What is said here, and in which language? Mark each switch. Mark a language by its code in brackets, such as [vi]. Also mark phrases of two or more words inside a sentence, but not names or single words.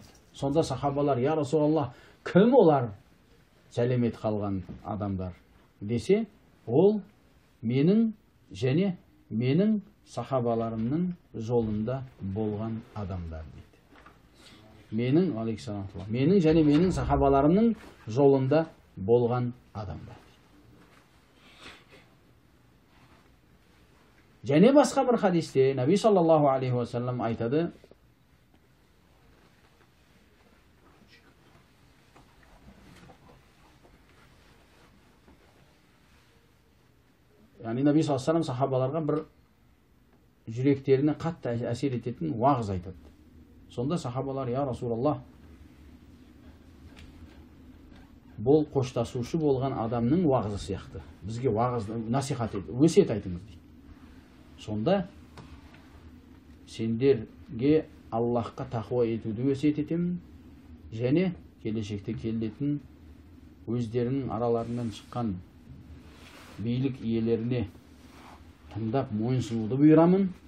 [kk] Сонда сахабалар, [ar] يا رسول الله, [kk] кім олар сәлемет қалған адамдар десе, ол менің және менің сахабаларымның жолында болған адамдар дейді. Менің және менің сахабаларымның жолында болған адамдар. Және басқа бір хадисте Наби [ar] صلى الله عليه وسلم [kk] айтады, яғни Наби [ar] صلى الله عليه وسلم [kk] сахабаларға бір жүректеріне қатты әсер ететін уағыз айтады. Сонда сахабалар, [ar] يا رسول الله, [kk] бұл қоштасушы болған адамның уағызы сияқты. Бізге уағыз, насихат ет, өсиет айтыңыз дейді. Сонда сендерге Аллахқа тақуа етуді өсиет етемін, және келешекте келетін өздерінің араларынан шыққан билік иелеріне тыңдап мойынсынуды бұйырамын.